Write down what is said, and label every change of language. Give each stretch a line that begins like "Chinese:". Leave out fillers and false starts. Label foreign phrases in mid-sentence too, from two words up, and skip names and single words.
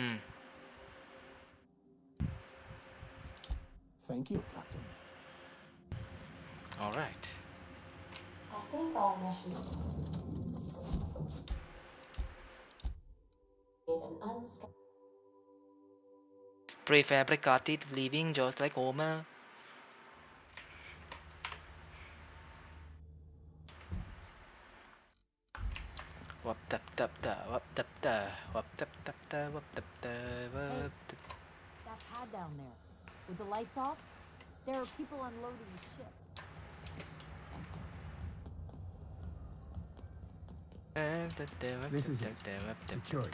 English: Thank you, Captain. All right. I think our mission Prefabricated living just like Homer. Wap tap tap da, wap tap da, wap tap tap da, wap tap da, wap tap. That pad down there, with the lights off, there are people unloading the ship. This is it. Security.